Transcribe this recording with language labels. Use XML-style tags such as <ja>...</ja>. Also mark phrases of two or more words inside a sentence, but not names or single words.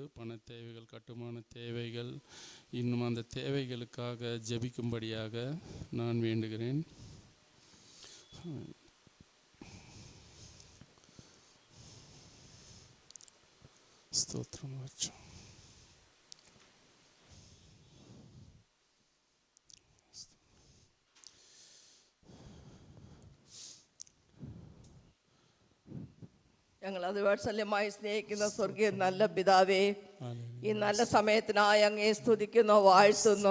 <ta>பண தேவைகள், கட்டுமான தேவைகள். இன்னும் அந்த தேவைகளுக்காக ஜெபிக்கும்படியாக நான் வேண்டுகிறேன். ஸ்தோத்திரம் ராஜா.</ta> <ml>ഞങ്ങൾ അത് വാത്സല്യമായി സ്നേഹിക്കുന്ന സ്വർഗീയ നല്ല പിതാവേ, ഈ നല്ല സമയത്തിനായി അങ്ങേ സ്തുതിക്കുന്നു, വാഴ്ത്തുന്നു.</ml>